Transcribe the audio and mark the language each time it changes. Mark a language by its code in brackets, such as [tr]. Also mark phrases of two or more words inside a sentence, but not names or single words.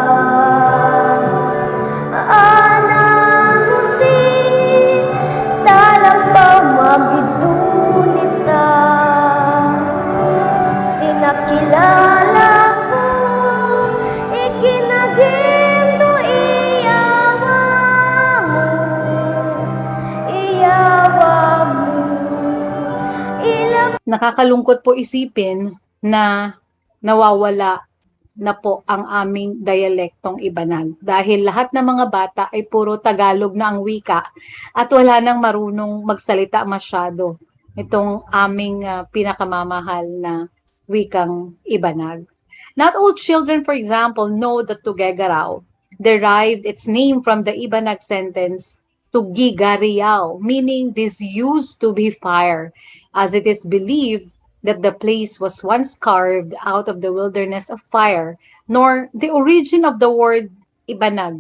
[ibg] Anang musik Dalam pamagidunita Sinakilala ko Ikinagim do iyawa mo Iyawa mo [tl] Nakakalungkot po isipin na nawawala na po ang aming dialektong Ibanag dahil lahat ng mga bata ay puro Tagalog na ang wika at wala nang marunong magsalita masyado itong aming pinakamamahal na wikang Ibanag. [en] Not all children, for example, know that Tuguegarao derived its name from the Ibanag sentence Tugigariao, meaning this used to be fire, as it is believed that the place was once carved out of the wilderness of fire, nor the origin of the word Ibanag.